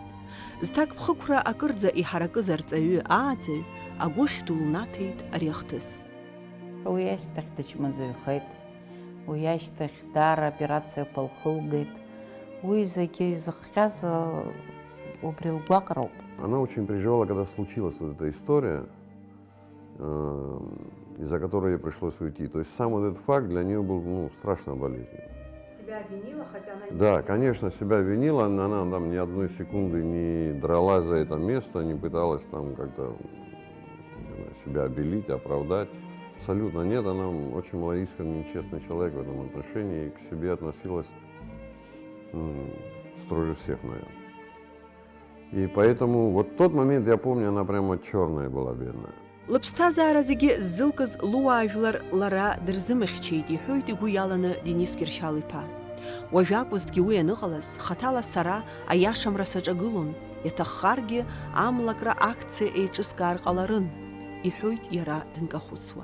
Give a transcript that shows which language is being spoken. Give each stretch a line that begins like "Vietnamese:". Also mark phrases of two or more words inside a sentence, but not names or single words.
Abkhazian: Зҭак ԥхықәра акырӡа иҳаракыз арҵаҩы ааӡаҩ агәыхь ду лнаҭеит ари ахҭыс. Уи ашьҭахь дычмазаҩхеит, уи ашьҭахь даара операциақәа лхылгеит. Уи зегьы изыхҟьаз убри лгәаҟроуп.
Russian: Она очень переживала, когда случилась вот эта история, из-за которой ей пришлось уйти. То есть сам вот этот факт для нее был страшно болезненным. Себя винила, хотя она... Да, конечно, себя винила. Она там ни одной секунды не дралась за это место, не пыталась там как-то себя обелить, оправдать. Абсолютно нет. Она очень была искренний, честный человек в этом отношении и к себе относилась строже всех, наверное. И поэтому вот тот момент, я помню, она прямо черная была, бедная.
Abkhazian: Лыԥсҭазаара зегьы ззылкыз луаажәлар лара дырзымыхьчеит, иҳәоит игәы иаланы Денис Кьыршьал-иԥа. Уажә акәызҭгьы уи аныҟалаз, хаҭала сара аиашамра саҿагылон, иаҭаххаргьы амлакра акциа еиҿыскаар ҟаларын, иҳәоит иара дынкахәыцуа.